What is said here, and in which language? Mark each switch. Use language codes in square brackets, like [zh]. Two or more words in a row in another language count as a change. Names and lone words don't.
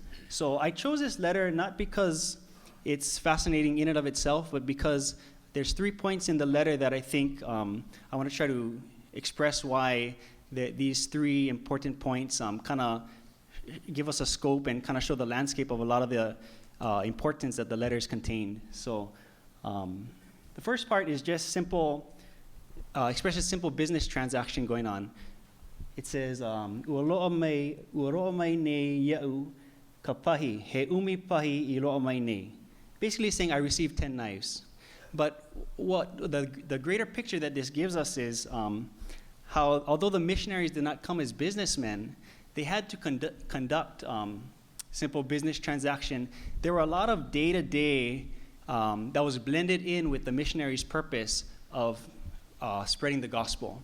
[en] So I chose this letter not because it's fascinating in and of itself, but because there's 3 points in the letter that I think I want to try to express why these 3 important points kind of give us a scope and kind of show the landscape of a lot of the importance that the letters contained. So the first part is just simple, expresses simple business transaction going on. It says, [haw] "Ualoa mai nei ia'u ka pahi, he umi pahi I loa mai nei." [en] Basically saying, I received 10 knives. But what the greater picture that this gives us is how, although the missionaries did not come as businessmen, they had to conduct simple business transaction. There were a lot of day-to-day that was blended in with the missionaries' purpose of spreading the gospel.